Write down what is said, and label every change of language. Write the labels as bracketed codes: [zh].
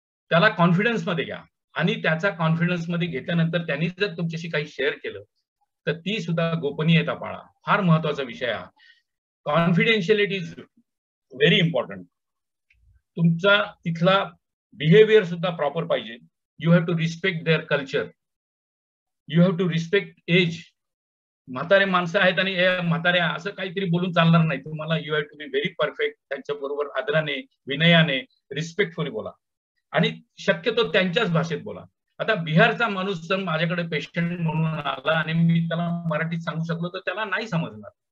[mr] त्याला कॉन्फिडन्स मध्ये घ्या आणि त्याचा कॉन्फिडन्स मध्ये घेतल्यानंतर त्यांनी जर तुमच्याशी काही शेअर केलं तर ती सुद्धा गोपनीयता पाळा. फार महत्वाचा विषय हा. [en] Confidentiality is very important. [mr] तुमचा तिथला बिहेवियर सुद्धा प्रॉपर पाहिजे. [en] You have to respect their culture, you have to respect age. [mr] म्हातारे माणसं आहेत आणि म्हाताऱ्या असं काहीतरी बोलून चालणार नाही. तुम्हाला [en] You have to be very perfect. [mr] त्यांच्या बरोबर आदराने, विनयाने, रिस्पेक्टफुली बोला आणि शक्यतो त्यांच्याच भाषेत बोला. आता बिहारचा माणूस जर माझ्याकडे पेशंट म्हणून आला आणि मी त्याला मराठीत सांगू शकलो तर त्याला नाही समजणार.